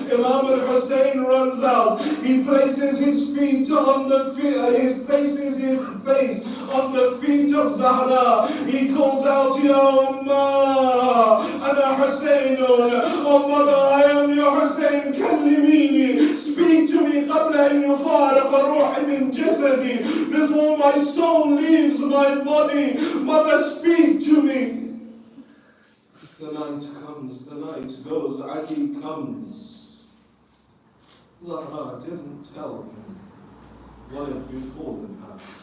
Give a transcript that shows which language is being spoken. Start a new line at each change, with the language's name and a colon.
English: Imam al-Hussein runs out. He places his feet on the places his face on the feet of Zahra. He calls out,
Arabic: Ya Amma, Ana Husaynun.
English: Oh mother, I am your Hussein.
Arabic: Kallimini.
English: Speak to me
Arabic: قبل أن يفارق روحي من جسدي.
English: Before my soul leaves my body. Mother, speak to me. The night comes, the night goes, Ali comes. Zahra didn't tell him what had befallen her.